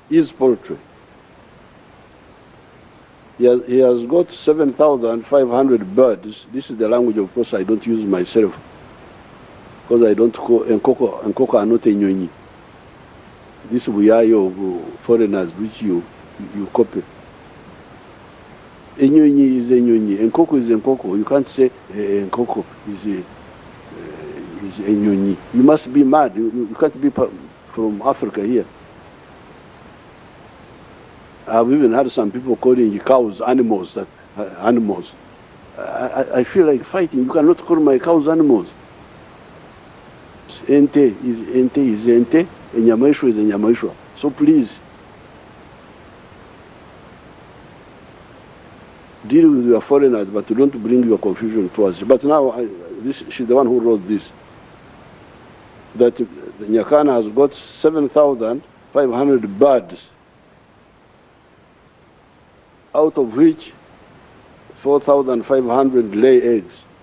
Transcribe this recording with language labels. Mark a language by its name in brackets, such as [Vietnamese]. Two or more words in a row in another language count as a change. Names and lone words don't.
[English] is poultry. He has got 7,500 birds. This is the language, of course, I don't use myself, because I don't call Nkoko are not enyonyi. This we are of foreigners which you copy. Enyonyi is enyonyi. Nkoko is Nkoko. You can't say Nkoko is enyonyi. You must be mad. You can't be from Africa here. I've even had some people calling cows animals. Animals. I feel like fighting. You cannot call my cows animals. Ente is ente. Enyamaishwa is enyamaishwa. So please, deal with your foreigners, but don't bring your confusion to us. But now, she's the one who wrote this. That Nyakana has got 7,500 birds, out of which 4,500 lay eggs.